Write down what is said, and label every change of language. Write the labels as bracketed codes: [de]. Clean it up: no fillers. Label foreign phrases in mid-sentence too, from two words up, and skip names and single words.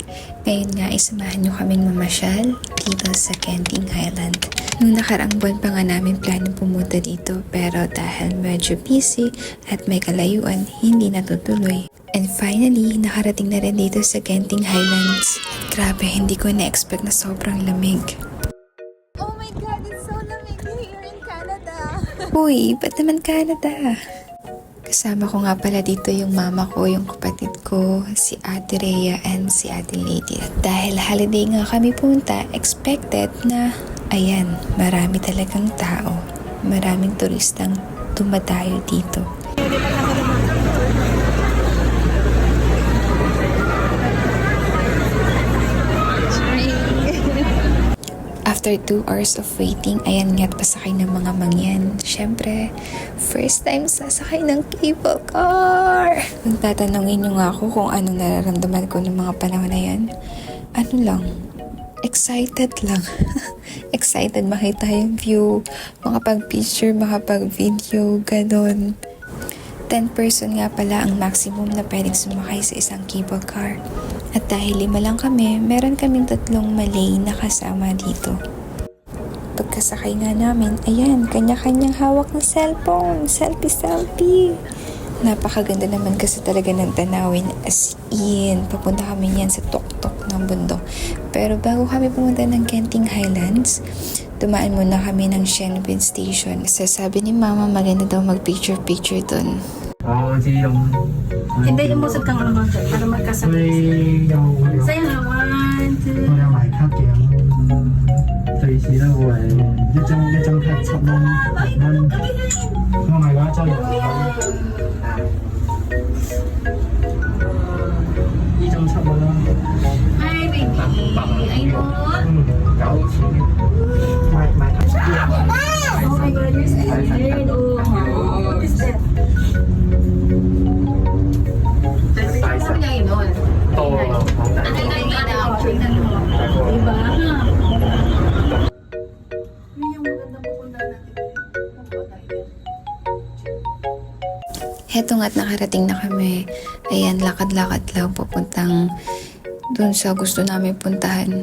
[tl] Ngayon nga isamahan nyo kaming mamasyal dito sa Genting Highland. Nung nakaraang buwan pa nga namin plano pumunta dito pero dahil medyo busy at may kalayuan, hindi natutuloy. [en] And finally, [tl] nakarating na rin dito sa Genting Highlands. Grabe, hindi ko na-expect na sobrang lamig. [en] Oh my God, it's so lamig here in Canada. [tl] Uy, ba't naman Canada? Kasama ko nga pala dito yung mama ko, yung kapatid ko, si Ate Rhea and si Ate Lady. At dahil holiday nga kami punta, expected na, ayan, marami talagang tao. Maraming turistang dumadayo dito. [en] After 2 hours of waiting, [tl] ayan nga't pasakay ng mga mangyan. Siyempre, [en] first time [tl] sasakay ng [en] cable car. [tl] Kung tatanungin nyo nga ako kung anong nararamdaman ko ng mga panahon na yan, ano lang, excited lang. Excited makita yung view, makapag-picture, makapag-video, ganon. 10 person nga pala ang maximum na pwedeng sumakay sa isang cable car. At dahil 5 lang kami, meron kaming 3 Malay na kasama dito. Pagkasakay nga namin, ayan, kanya-kanyang hawak ng cellphone. Selfie. Napakaganda naman kasi talaga ng tanawin, as in. Papunta kami niyan sa tuktok ng bundok. Pero bago kami pumunta ng Genting Highlands, dumaan muna kami ng Shenbin Station. Sasabi ni Mama, maganda daw mag-picture dun. Hindi, umusap kang ano para magkasabay. Sa'yo na, 1, 2. [yue] 我有埋卡嘅，隨時都會一張卡7蚊6蚊，我買嗰一張呢張7蚊啦， [en] Hi, baby. Ay mo. [yue] 9 錢，買卡。 [en] Oh my God, you're scared. Oh, what is that? [tl] Ano niya yun? [yue] 多咯，好大。 [tl] Ano yung daw? Diba? Yun yung magandang pupunta natin. Heto nga't nakarating na kami. Ayan, lakad-lakad lang papuntang dun sa gusto namin puntahan.